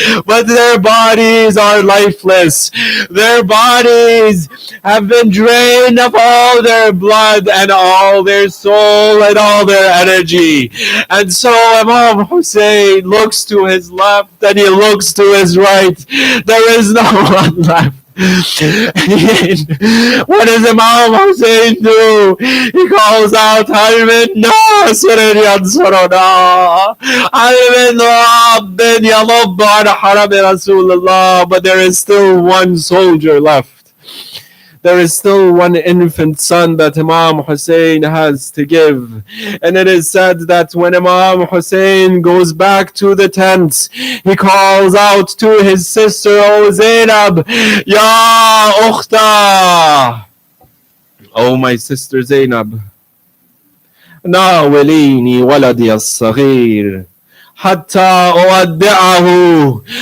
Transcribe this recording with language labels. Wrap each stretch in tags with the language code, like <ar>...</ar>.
<en>But their bodies are lifeless. Their bodies have been drained of all their blood and all their soul and all their energy. And so Imam Hussein looks to his left and he looks to his right. There is no one left. What does Imam Hussein do? He calls out,</en> <ar>هل من ناصر ينصرنا هل من رب يضب عن حرم رسول الله.</ar> <en>But there is still one soldier left. There is still one infant son that Imam Hussein has to give. And it is said that when Imam Hussein goes back to the tents, he calls out to his sister, O Zainab,</en> <ar>Ya Ukhta,</ar> <en>O my sister Zainab,</en> <ar>Nawalini waladi as-saghir, Hatta uwaddi'ahu.</ar>